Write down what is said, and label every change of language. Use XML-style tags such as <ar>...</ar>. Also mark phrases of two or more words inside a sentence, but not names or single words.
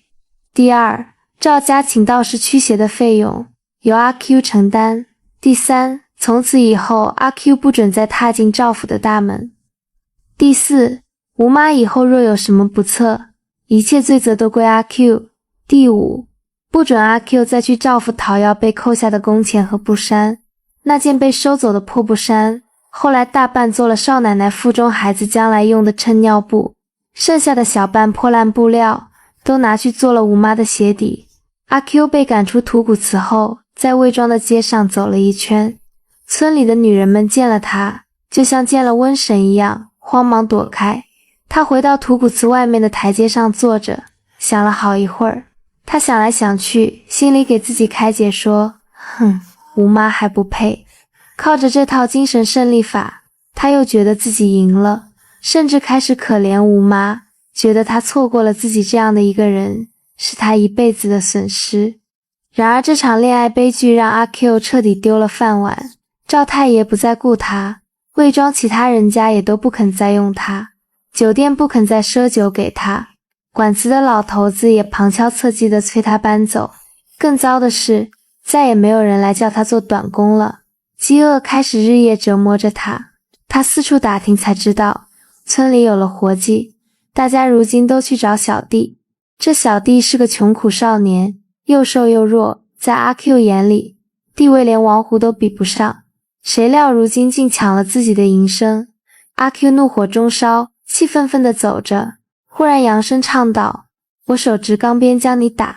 <zh>第二，趙家請道士驅邪的費用由阿 Q 承擔。第三，從此以後阿 Q 不准再踏進趙府的大門。第四，吳媽以後若有什麼不測，一切罪責都歸阿 Q。第五，不准阿 Q 再去趙府討要被扣下的工錢和布衫。那件被收走的破布衫，後來大半做了少奶奶腹中孩子將來用的襯尿布，剩下的小半破爛布料都拿去做了吳媽的鞋底。阿 Q 被趕出土谷祠後，在魏莊的街上走了一圈，村裡的女人們見了他，就像見了瘟神一樣，慌忙躲開。他回到土谷祠外面的台階上坐着，想了好一會兒。他想來想去，心裡給自己開解說，吳媽還不配。靠着這套精神勝利法，他又覺得自己贏了，甚至開始可憐吳媽，覺得他錯過了自己這樣的一個人，是他一輩子的損失。然而這場戀愛悲劇讓阿 Q 徹底丟了飯碗，趙太爺不再顧他，魏莊其他人家也都不肯再用他，酒店不肯再賒酒給他，管祠的老頭子也旁敲側擊地催他搬走。更糟的是，再也沒有人來叫他做短工了，飢餓開始日夜折磨着他。他四處打聽才知道，村裡有了活計，大家如今都去找小弟。這小弟是個窮苦少年，又瘦又弱，在阿 Q 眼裡，地位連王胡都比不上。誰料如今竟搶了自己的營生。阿 Q 怒火中燒，氣憤憤地走着，忽然揚聲唱道：“我手執鋼鞭將你打。”</zh>